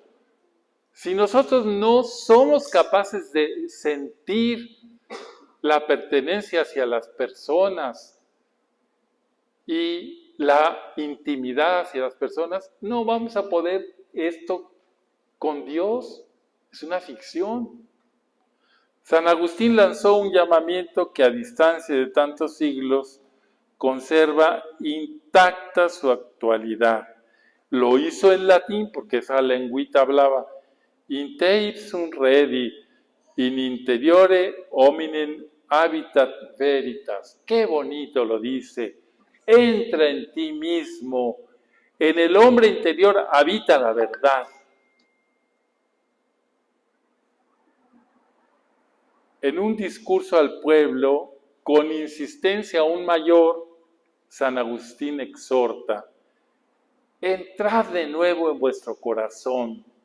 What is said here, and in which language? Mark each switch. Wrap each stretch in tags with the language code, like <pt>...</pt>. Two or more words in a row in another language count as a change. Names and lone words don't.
<es>Si nosotros no somos capaces de sentir la pertenencia hacia las personas y la intimidad hacia las personas, no vamos a poder esto con Dios. Es una ficción. San Agustín lanzó un llamamiento que a distancia de tantos siglos conserva intacta su actualidad. Lo hizo en latín porque esa lengüita hablaba.</es> <la>In te ipsum redi, in interiore hominem habitat veritas.</la> <es>Qué bonito lo dice. Entra en ti mismo. En el hombre interior habita la verdad. En un discurso al pueblo, con insistencia aún mayor, San Agustín exhorta: entrad de nuevo en vuestro corazón.</es>